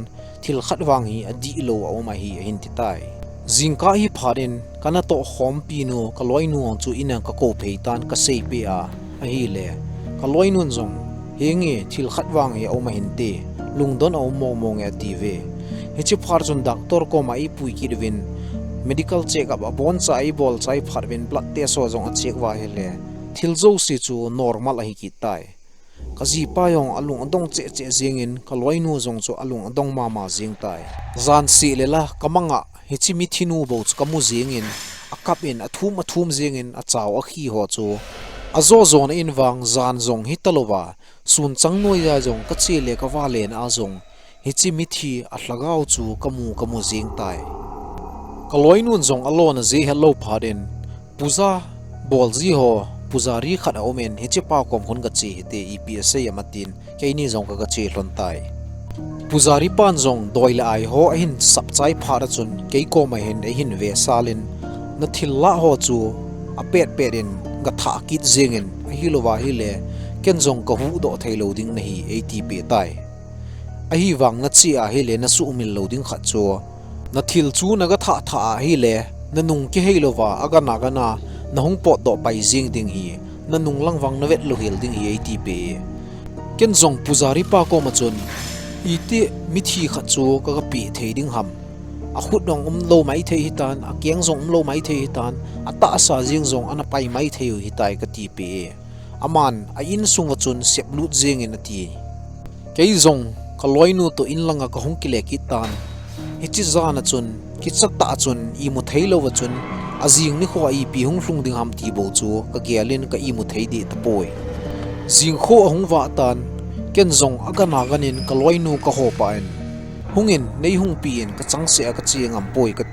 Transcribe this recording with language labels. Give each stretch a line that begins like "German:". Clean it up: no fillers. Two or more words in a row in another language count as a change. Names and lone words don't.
Thado Chin: thil khat wang hi adi lo a ma hi hin ti tai jingka hi pharin kana to hom pi no kaloi nu chu ina ka ko pheitan ka sei pe a hi le kaloi nun zong hengi thil khatwang e o ma hinte lungdon o mo mo nge tv he chi phar chun doctor ko mai pui ki win
English: medical check up
Thado Chin: a bon chai bol chai phar win
English: blood test
Thado Chin: so zong a check wa hele thil zo si chu normal a hi ki tai kaji pa yong alung adong che che jingin kaloi nu zong chu alung adong ma jing tai zan si lela kamanga hichimi thinu bo kamu jingin akap in athum jingin a chaw a khi ho chu azo zon in wang zan zong hitalowa sun changnoi ya zong ka che le ka wa len a zong hichimi thi a hlagau chu kamu jing tai kaloi nun zong alona je hello phaden puza bolji ho puzari khat omen hichi pa kom hun ga chi te epsa yamatin keini zong ka chi hlon tai puzari pan zong doila ai ho hin sapchai phara chun ke ko ma hen e hin ve salin na thilla ho chu a pet perin ga tha kit zengin hilowa hile ken zong ka hu do thailo ding na hi atp tai a hi wang na chi a hile na su mil loading khat chu na thil chu na ga tha hile na nung ki heilowa aga na na hung pot do pai jing ding hi na nung lang wang na vet lo hil ding hi atp ken zong puzari pa ko ma chun iti mithi kha chu ka pi thei ding ham a khut dong lo mai thei hitan a kyang zong lo mai thei hitan a ta sa jing zong ana pai mai thei hitai ka ti pe aman a in sung wachun sep lut jing in ati kei zong kaloi nu to in langa ka hung kile ki tan hichi zana chun ki chak ta chun I mu thei lo wachun azing ni kho I pi hung hlung ding ham ti bo chu ka gyalin ka I mu thei di ta poi jing kho hung wa tan ken zong agana ganin kaloi nu ka ho pain hungin nei hung piin ka changse ka chiangam poi ka